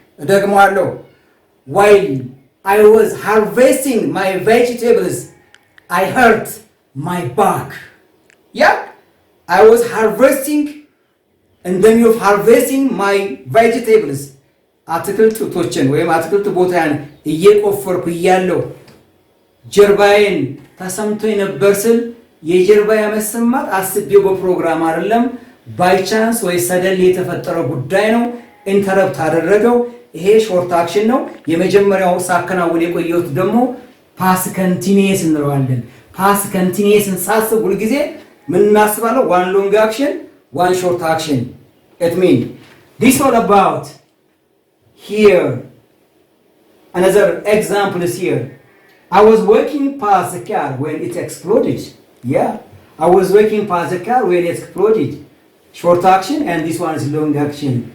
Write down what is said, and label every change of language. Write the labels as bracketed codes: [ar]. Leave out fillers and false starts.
[am] ደግሞአለሁ። [en] while I was harvesting my vegetables, I hurt my back. Yeah, I was harvesting and then you're harvesting my vegetables. [am] አትክልቶችን ወይም አትክልት ቦታን እየቆፈርኩ እያለሁ ጀርባዬን ተሰምቶኝ ነበር ስል የጀርባዬ መሰማት አስቤው በፕሮግራም አይደለም። ባይ ቻንስ ወይ ሰደል የተፈጠረ ጉዳይ ነው። ኢንተረፕት አደረገው። ይሄ ሾርት አክሽን ነው። የመጀመሪያው ሳከናውን የቆየሁት ደግሞ ፓስት ኮንቲኒየስ እንለዋለን። ፓስት ኮንቲኒየስን ሳስብ ሁልጊዜ ምን እናስባለሁ? [en] ዋን ሎንግ አክሽን ዋን ሾርት አክሽን። it means this all about here. Another example is here. I was walking past the car when it exploded. Yeah, I was walking past the car when it exploded. Short action and this one is long action.